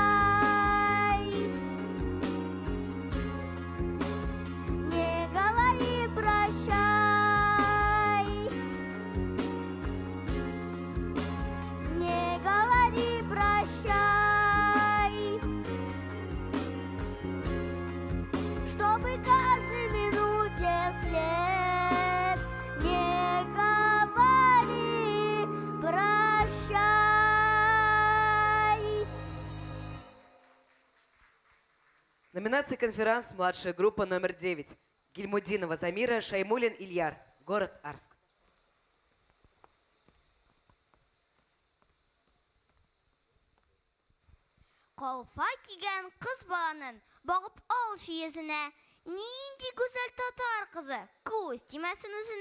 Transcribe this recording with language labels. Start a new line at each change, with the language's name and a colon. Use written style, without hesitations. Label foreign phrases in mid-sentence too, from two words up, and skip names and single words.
Russian: Не говори прощай, не говори прощай, чтобы каждой минуте вслед не говори прощай. Номинация «Конферанс. Младшая группа» номер 9. Гильмудинова Замира, Шаймулин Ильяр. Город Арск.
Tatar: Калфа кигән кыз баланын багып алшы йөзенә. Нинди гүзәл татар кызы, күз тимәсен үзенә.